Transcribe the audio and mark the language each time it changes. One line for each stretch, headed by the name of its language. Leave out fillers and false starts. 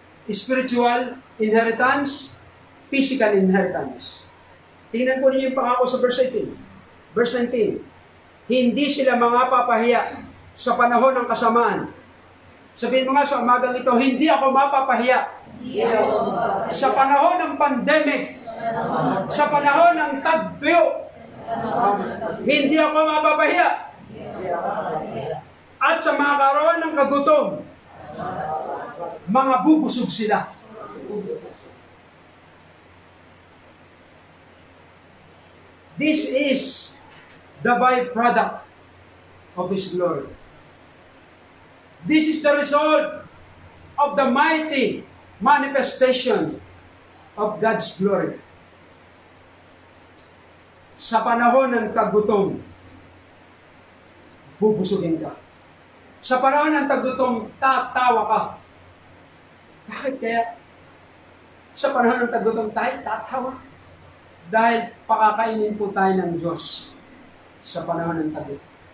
English: Spiritual inheritance, physical inheritance.
Filipino: Tingnan po ninyo yung pangako sa verse 18. Verse 19. Hindi sila mga papahiya sa panahon ng kasamaan. Sabihin mo nga sa umagang ito, hindi ako mapapahiya. Sa panahon ng pandemic, sa panahon ng tagtuyo, hindi ako mapapahiya. At sa mga kaarawan ng kagutom, mga bubusog sila.
English: This is the byproduct of His glory. This is the result of the mighty manifestation of God's glory.
Filipino: Sa panahon ng tagutom, bubusugin ka. Sa panahon ng tagutom, tatawa ka. Bakit kaya? Sa panahon ng tagutom tayo, tatawa. Dahil pakakainin po tayo ng Diyos sa panahon ng tagutom.